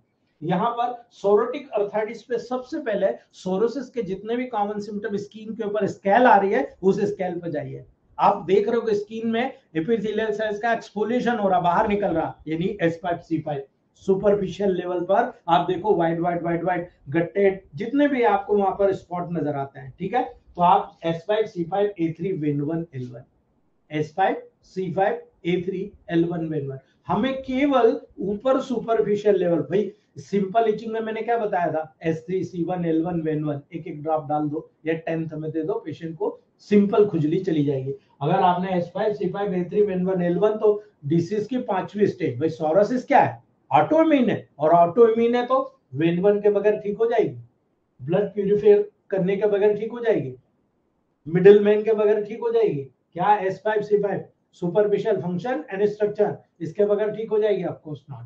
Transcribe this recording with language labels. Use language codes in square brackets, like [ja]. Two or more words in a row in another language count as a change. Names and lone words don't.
[hi] यहाँ पर [en] psoriatic arthritis [hi] पे सबसे पहले सोरोसिस के जितने भी [en] common symptom [hi] स्किन के ऊपर स्केल आ रही है, उस स्केल पे जाइए। आप देख रहे हो कि स्किन में [en] epithelial cells [hi] का एक्सफोलिएशन हो रहा, बाहर निकल रहा, यानी S5 C5 [en] superficial level [hi] पर आप देखो [en] white white white white [hi] गट्टे जितने भी आपको वहां पर स्पॉट नजर आते हैं, ठीक है। तो आप S5 C5 A3 Ven1 L1, S5 C5 A3 L1 Ven1, हमें केवल ऊपर [en] superficial level, [hi] भाई [en] simple itching [hi] में मैंने क्या बताया था, S3 C1 L1 Ven1 एक एक ड्रॉप डाल दो या 10th में दे दो, पेशेंट को सिंपल खुजली चली जाएगी। अगर आपने S5 C5 A3 Ven1 L1, तो डिसीज की 5वीं स्टेज, भाई सोरोसिस क्या है, ऑटोइम्यून है, और ऑटोइम्यून है तो Ven1 के बगैर ठीक हो जाएगी, [en] blood purifier [hi] करने के बगैर ठीक हो जाएगी, [en] middle man [hi] के बगैर ठीक हो जाएगी, क्या S5 C5 [en] superficial function and structure, [hi] इसके बगैर ठीक हो जाएगी, [en] of course not.